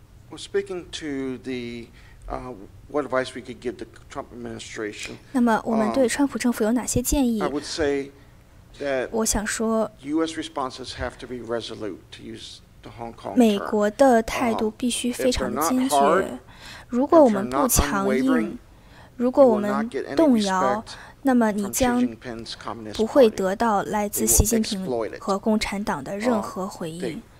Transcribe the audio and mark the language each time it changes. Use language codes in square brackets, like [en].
[en] Well, speaking to the what advice we could give the Trump administration. [zh] 那么我们对川普政府有哪些建议？ [en] I would say that [zh] 我想说 [en] U.S. responses have to be resolute, to use the Hong Kong term. [zh] 美国的态度必须非常的坚决。如果我们不强硬，如果我们动摇，那么你将不会得到来自习近平和共产党的任何回应。